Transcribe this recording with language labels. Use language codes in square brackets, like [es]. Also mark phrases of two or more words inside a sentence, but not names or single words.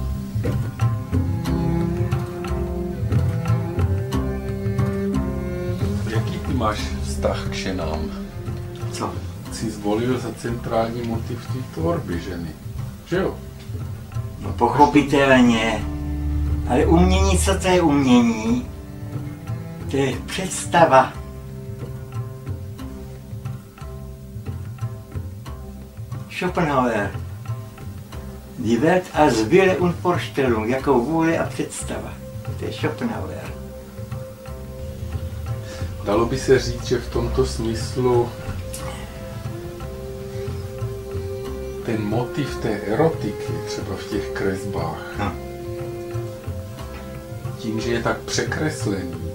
[cs] Jaký ty máš vztah k ženám? Co? Jsi zvolil za centrální motiv té tvorby ženy, že jo? No pochopitelně. Ale umění, co to je umění? To je představa. Schopenhauer. [de] Die Welt als Wille und Vorstellung, [cs] jako vůle a představa. To je Schopenhauer. Dalo by se říct, že v tomto smyslu ten motiv té erotiky, třeba v těch kresbách, tím, že je tak překreslený.